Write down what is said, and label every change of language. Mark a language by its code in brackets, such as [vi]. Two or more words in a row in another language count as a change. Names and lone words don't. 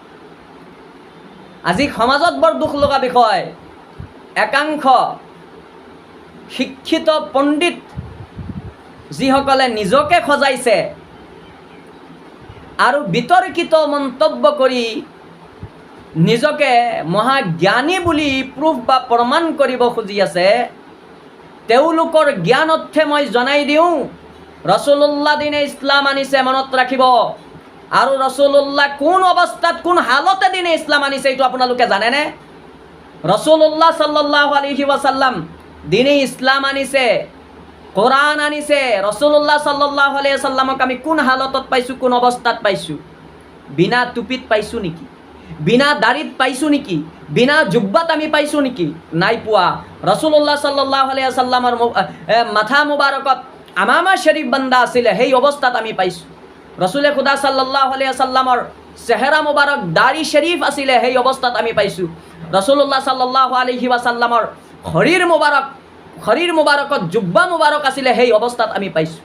[as] আজি সমাজত বৰ দুখ লগা বিষয়, একাংশ শিক্ষিত পণ্ডিত যিসকলে নিজকে সজাইছে আৰু বিতৰ্কিত মন্তব্য কৰি নিজকে মহাজ্ঞানী বুলি প্ৰুফ বা প্ৰমাণ কৰিব খুজি আছে, তেওঁলোকৰ জ্ঞান অৰ্থে মই জনাই দিওঁ, ৰাসূলুল্লাহ দিনে ইছলাম আনিছে, মনত ৰাখিব। আৰু ৰাসূলুল্লাহ কোন অৱস্থাত কোন হালতে দিনে ইছলাম আনিছে এইটো আপোনালোকে জানেনে? [ar] رسول الله صلى الله عليه وسلم [as] দিনে ইছলাম আনিছে, কোরআন আনিছে। [ar] رسول الله صلى الله عليه وسلم [as] আমি কোন হালতত পাইছোঁ, কোন অৱস্থাত পাইছোঁ? বিনা টুপিত পাইছোঁ নেকি? বিনা দাড়িত পাইছোঁ নেকি? বিনা জুব্বাত আমি পাইছোঁ নেকি? নাই পোৱা। [ar] رسول الله صلى الله عليه وسلم [as] মাথা মুবাৰকত আমামা শৰীফ বান্ধা আছিলে, সেই অৱস্থাত আমি পাইছোঁ। ৰসুলে খুদা [ar] صلى الله عليه وسلم [as] চেহেৰা মুবাৰক দাড়ি শৰীফ আছিলে, সেই অৱস্থাত আমি পাইছোঁ। [ar] رسول الله صلى الله عليه وسلم [as] শৰীৰ মুবাৰকত জুব্বা মুবাৰক আছিলে, সেই অৱস্থাত আমি পাইছোঁ।